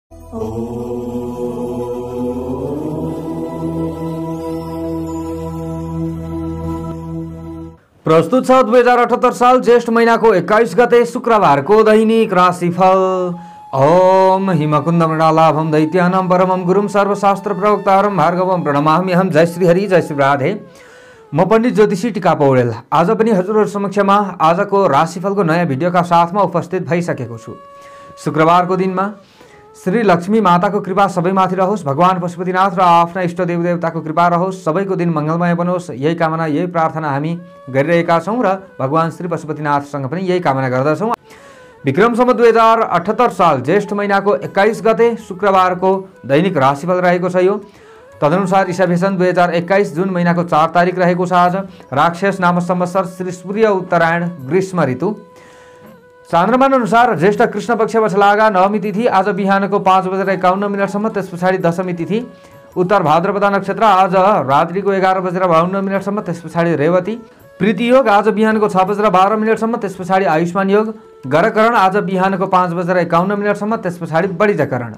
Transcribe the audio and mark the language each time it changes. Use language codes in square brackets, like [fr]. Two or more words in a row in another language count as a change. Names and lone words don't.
[ne] प्रस्तुत छ 2078 साल ज्येष्ठ महिनाको 21 गते शुक्रबारको दैनिक राशिफल। [sa] ओम हिमकुंद मृणालाभम दैत्यानां परमं गुरुं सर्वशास्त्र प्रवक्तारं भार्गवं प्रणमाम्यहं। [ne] जय श्री हरि, जय श्री राधे। म पण्डित ज्योतिषी टिका पौडेल आज पनि हजुरहरु समक्षमा आजको राशिफलको नयाँ भिडियोका साथमा उपस्थित भइसकेको छु। शुक्रबारको दिनमा श्री लक्ष्मी माताको कृपा सबैमाथि रहोस्, भगवान पशुपतिनाथ र आफ्ना इष्ट देवदेवताको कृपा रहोस्, सबैको दिन मंगलमय बनोस्, यही कामना यही प्रार्थना हामी गरिरहेका छौं र भगवान श्री पशुपतिनाथसँग पनि यही कामना गर्दछौं। विक्रम सम्वत 2078 साल ज्येष्ठ महिनाको 21 गते शुक्रबारको दैनिक राशिफल रहेको छ यो। तदनुसार ईशाभेषण 2021 जुन महिनाको 4 तारिक रहेको छ आज। राक्षस नाम संवत्सर श्री सूर्य उत्तरायण ग्रीष्म ऋतु। चान्द्रमान अनुसार ज्येष्ठ कृष्ण पक्ष वछलागा नवमी तिथि आज बिहानको 5:51 त्यस पछाडि दशमी तिथि। उत्तर भाद्रपदा नक्षत्र आज रात्रिको 11:52 त्यस पछाडि रेवती। प्रीति योग आज बिहानको 6:12 त्यस पछाडि आयुष्मान योग। गरकरण आज बिहानको 5:51 त्यस पछाडि बढिजकरण।